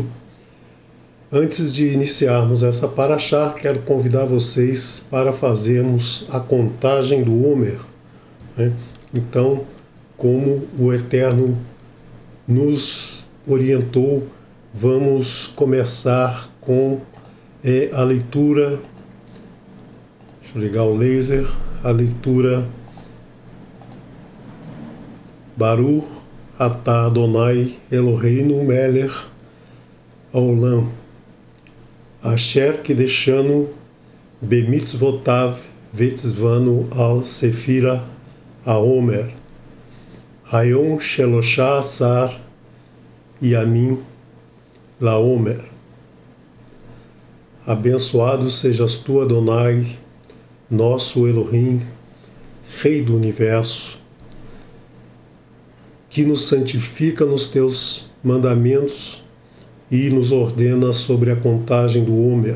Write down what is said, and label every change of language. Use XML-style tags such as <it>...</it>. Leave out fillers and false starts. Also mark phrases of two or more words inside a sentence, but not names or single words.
<pt>Antes de iniciarmos essa Parashá, quero convidar vocês para fazermos a contagem do Homer, né? Então, como o Eterno nos orientou, vamos começar com a leitura. Deixa eu ligar o laser. A leitura</pt> <he>ברוך אתה אדוני אלוהינו מלך העולם אשר קדשנו במצוותיו וצוונו על ספירת העומר היום שלושה עשר ימים לעומר.</he> <pt>Abençoado sejas tu, Adonai, nosso Elohim, Rei do Universo, que nos santifica nos teus mandamentos e nos ordena sobre a contagem do Homer.</pt>